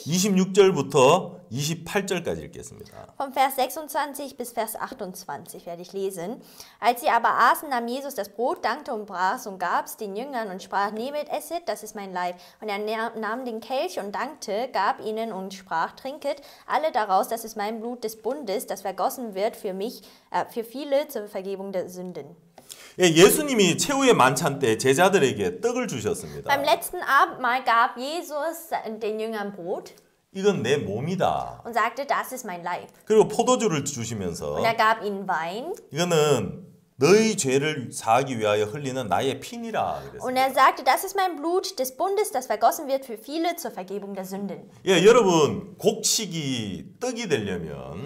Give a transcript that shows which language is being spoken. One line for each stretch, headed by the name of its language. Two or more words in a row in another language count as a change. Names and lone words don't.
Korean: 26절부터 28절까지 읽겠습니다.
German: Vom Vers 26 bis Vers 28 werde ich lesen. Als sie aber aßen, nahm Jesus das Brot, dankte und brach und gab es den Jüngern und sprach, nehmet, esset, das ist mein Leib. Und er nahm den Kelch und dankte, gab ihnen und sprach, trinket alle daraus, das ist mein Blut des Bundes, das vergossen wird für viele zur Vergebung der Sünden.
Korean: 예, 예수님이 최후의 만찬 때 제자들에게 떡을 주셨습니다.
German: Beim letzten Abendmahl gab Jesus den Jüngern Brot
Korean: 이건 내 몸이다.
German: und sagte, das ist mein Leib.
Korean: 그리고 포도주를 주시면서
German: Und er gab ihnen Wein.
Korean: 이거는 너희 죄를 사하기 위하여 흘리는 나의 피니라
German: Und
Korean: 그랬습니다.
German: er sagte, das ist mein Blut des Bundes, das vergossen wird für viele zur Vergebung der Sünden.
Korean: 예, 여러분 곡식이 떡이 되려면